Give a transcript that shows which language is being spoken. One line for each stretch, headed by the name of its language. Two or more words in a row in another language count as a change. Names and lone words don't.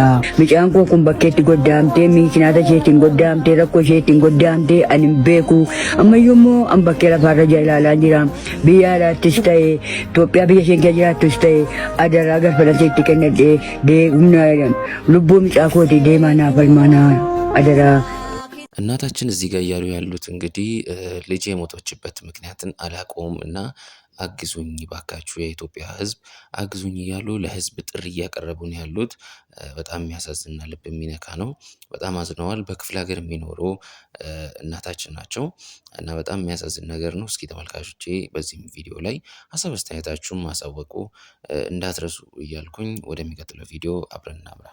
Oromo: Mucaan koo kun bakkeetti goddaamtee miikinaata isheetiin goddaamtee rakkoo isheetiin goddaamtee ani hin beeku. Ammayyuu immoo an bakkee lafaarra ilaalaa jira. Biyya alaattis ta'e Itoophiyaa biyya isheen keessa jiraattus ta'e adaraa galfalateetti kennadhee lubbuu mucaa kootii deemaa naa falmaa naa adaraa.
Amharic: እናታችን እዚህ ጋር እያሉ ያሉት እንግዲህ ልጅ የሞተችበት ምክንያትን አላቆም እና አግዙኝ ባካችሁ የኢትዮጵያ ሕዝብ አግዙኝ እያሉ ለሕዝብ ጥሪ እያቀረቡ ነው ያሉት። በጣም የሚያሳዝንና ልብ የሚነካ ነው። በጣም አዝነዋል። በክፍለ ሀገር የሚኖሩ እናታችን ናቸው እና በጣም የሚያሳዝን ነገር ነው። እስኪ ተመልካቾቼ በዚህም ቪዲዮ ላይ ሀሳብ አስተያየታችሁን ማሳወቁ እንዳትረሱ እያልኩኝ ወደሚቀጥለው ቪዲዮ አብረን እናምራ።